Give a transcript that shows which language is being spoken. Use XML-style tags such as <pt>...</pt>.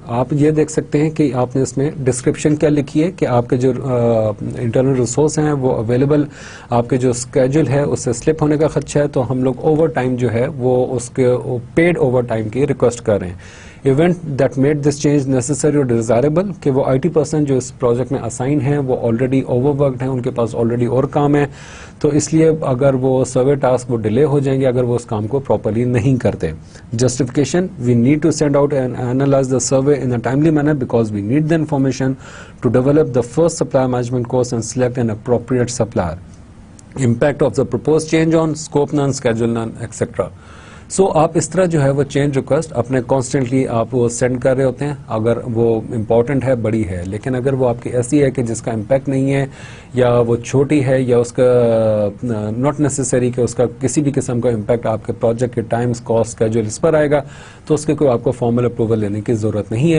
<ur>آپ یہ دیکھ سکتے ہیں کہ آپ نے اس میں ڈسکرپشن کیا لکھی ہے, کہ آپ کے جو انٹرنل ریسورس ہیں وہ اویلیبل, آپ کے جو اسکیجول ہے اس سے سلپ ہونے کا خدشہ ہے, تو ہم لوگ اوور ٹائم جو ہے وہ اس کے پیڈ اوور ٹائم کی ریکویسٹ کر رہے ہیں.</ur> <en>event that made this change necessary اور desirable</en> <ur>کہ وہ IT پرسن جو اس پروجیکٹ میں اسائن ہیں وہ آلریڈی اوور ورکڈ ہیں, ان کے پاس آلریڈی اور کام ہے, تو اس لیے اگر وہ سروے ٹاسک وہ ڈیلے ہو جائیں گے اگر وہ اس کام کو پراپرلی نہیں کرتے.</ur> <en>Justification, we need to send out and analyse the survey in a timely manner because we need the information to develop the first supply management course and select an appropriate supplier. Impact of the proposed change on scope none, schedule none, etc.</en> <ur>سو آپ اس طرح جو ہے وہ change request اپنے constantly آپ وہ send کر رہے ہوتے ہیں اگر وہ امپورٹنٹ ہے, بڑی ہے, لیکن اگر وہ آپ کی ایسی ہے کہ جس کا امپیکٹ نہیں ہے یا وہ چھوٹی ہے یا اس کا ناٹ نیسسری کہ اس کا کسی بھی قسم کا امپیکٹ آپ کے پروجیکٹ کے ٹائمز, کاسٹ, اسکیجول اس پر آئے گا, تو اس کے کوئی آپ کو فارمل اپروول لینے کی ضرورت نہیں ہے.</ur>